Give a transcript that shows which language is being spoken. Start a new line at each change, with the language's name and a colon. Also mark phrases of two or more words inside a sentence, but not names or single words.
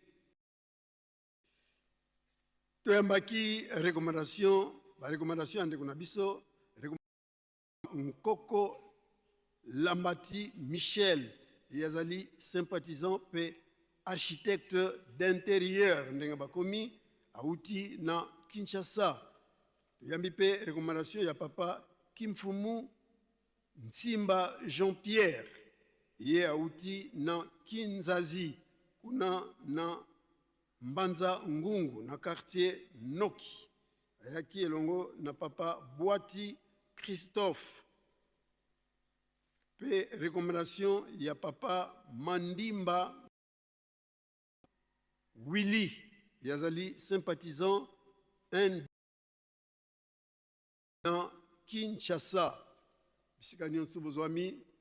Lingala: toyambaki recommandation ya ndeko na biso Nkoko Lambati Michel yazali sympathisant pe
French: architecte d'intérieur
Lingala: ndenga bakomi auti na Kinshasa. Yambi pe recommandation ya papa Kimfumu Nsimba Jean-Pierre ye auti na Kinzazi kuna na Mbanza Ngungu na quartier Noki ayaki elongo na papa Boati Christophe pe recommandation ya papa Mandimba Willy yazali sympathisant un na Kinshasa bisika nyonso bozwami